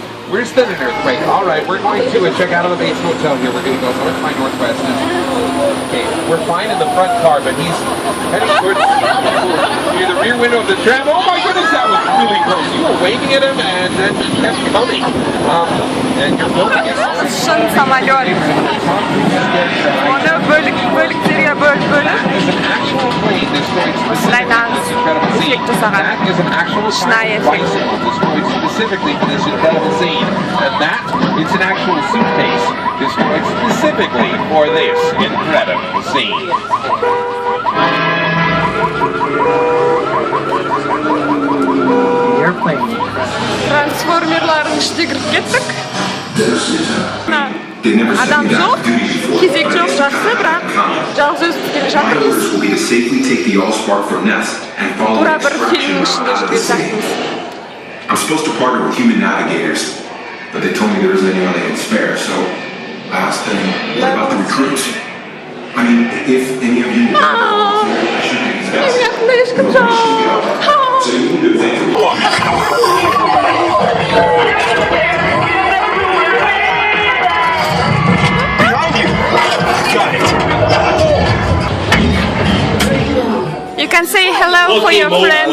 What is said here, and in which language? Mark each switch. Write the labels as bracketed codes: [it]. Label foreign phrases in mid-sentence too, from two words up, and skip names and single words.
[en] We're still in earthquake. All right, we're going to check out of the base hotel here. We're going to go north by northwest. Okay, we're fine in the front car, but he's heading towards near the rear window of the tram. Oh my goodness, that was really close. You were waving at him and then he kept coming. And you're filming it. [kk] Шын самолет. Оны бөліктерге бөліп осылайдан эффект жасаған. Шынайы эффект. [en] Specifically for this incredible scene, and that it's an actual suitcase destroyed specifically for this incredible scene. [kk] Трансформерлардың ішіне кіріп кеттік. Адам жоқ, кезек жоқ, жақсы, бірақ жалғыз өзіміз келе жатырмыз. Тура бір фильмнің ішінде жүрген сияқтымыз. [en] I'm supposed to partner with human navigators, but they told me there isn't anyone they can spare, so I asked them, what about the recruits? I mean, if any of you... I should be these guys. So you can do things. You can say hello for your friends.